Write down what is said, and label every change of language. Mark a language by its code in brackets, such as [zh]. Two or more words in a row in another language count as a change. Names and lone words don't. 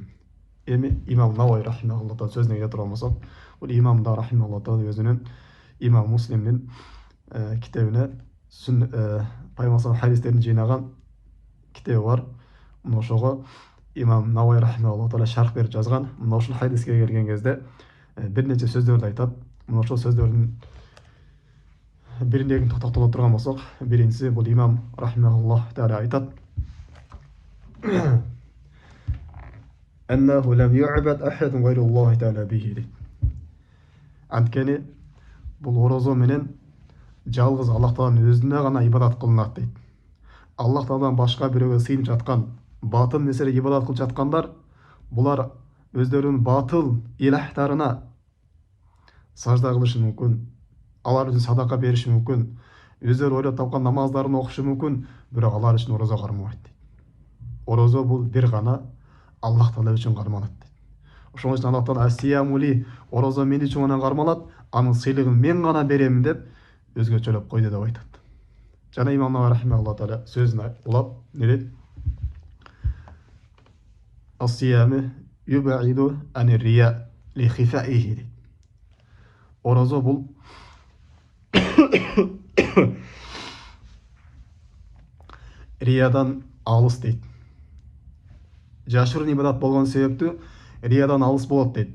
[ky] Эми имам Наваи рахимахуллахтан сөзүнө келе турган болсок, бул имам да рахимахуллах өзүнүн имам Муслимдин китебине пайгамбар хадистерин жыйнаган китеби бар. Мына ошого имам Наваи [ar] رحمه الله تعالى [ky] шарх берип жазган. Мына ушул хадиске келген кезде бир нече сөздөрдү айтат. Мына ошол сөздөрдүн бирине токтоло турган болсок, биринчиси бул имам [ar] رحمه الله تعالى [ky] айтат: [ar] "أنه لم يعبد أحد غير الله تعالى به." [ky] Анткени бул орозо менен жалгыз Аллах Тааланын өзүнө гана ибадат кылынат дейт. Аллах Тааладан башка бирөөгө сыйынып жаткан, батыл нерселерге ибадат кылып жаткандар, булар өздөрүнүн батыл илахтарына сажда кылышы мүмкүн, алар үчүн садака бериши мүмкүн, өздөрү ойлоп тапкан намаздарын окушу мүмкүн, бирок алар үчүн орозо кармабайт дейт. Орозо бул бир гана Аллах Таала үчүн кармалат дейт. Ошон үчүн Аллах Таала [ar] الصيام لي, [ky] орозо мен үчүн гана кармалат, анын сыйлыгын мен гана берем деп өзгөчөлөп койду деп айтат. Жана имам Наваи [ar] رحمه الله تعالى [ky] сөзүн улап не дейт? [ar] الصيام يباعد عن الرياء لخفائه дейт. [ky] Орозо бул риядан алыс дейт. Жашырын ибадат болгон себептүү риядан алыс болот дейт.